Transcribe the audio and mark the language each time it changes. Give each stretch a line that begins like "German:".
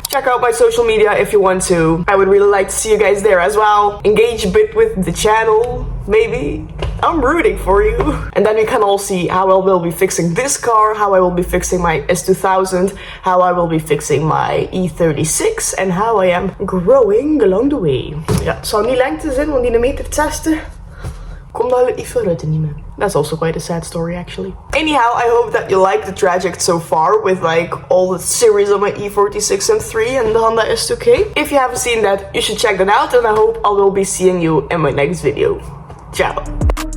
English: Check out my social media if you want to. I would really like to see you guys there as well. Engage a bit with the channel, maybe. I'm rooting for you. And then we can all see how I will be fixing this car, how I will be fixing my S2000, how I will be fixing my E36 and how I am growing along the way.
Dutch: Ja, het zal niet lengte zijn, want die 1,60 meter komt daar niet veel uit te nemen.
English: That's also quite a sad story, actually. Anyhow, I hope that you liked the traject so far with like all the series of my E46M3 and the Honda S2K. If you haven't seen that, you should check that out, and I hope I will be seeing you in my next video. Ciao.